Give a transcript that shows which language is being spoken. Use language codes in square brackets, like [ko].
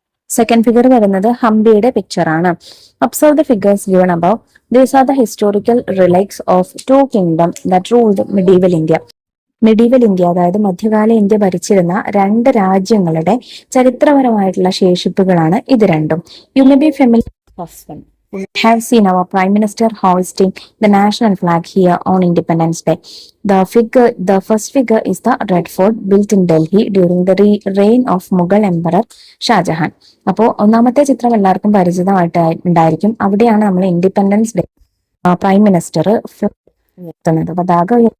[ml] Second figure വരുന്നത് ഹംപിയുടെ picture ആണ്. [en] Observe the figures given above. These are the historical relics of 2 kingdom that ruled medieval India. [ml] Medieval India, അതായത് മധ്യകാല India ഭരിച്ചിരുന്ന 2 രാജ്യങ്ങളുടെ ചരിത്രപരമായിട്ടുള്ള ശേഷിപ്പുകളാണ് ഇത് രണ്ടും. [en] You may be familiar first one. We have seen our Prime Minister hoisting the national flag here on Independence Day. The first figure is the Red Fort built in Delhi during the reign of Mughal Emperor Shah Jahan. [ml] അപ്പോൾ ഒന്നാമത്തെ ചിത്രം എല്ലാവർക്കും പരിചിതമായിട്ട് ഉണ്ടായിരിക്കും. അവിടെയാണ് നമ്മൾ independence day prime minister ഉയർത്തുന്നത്, പതാക.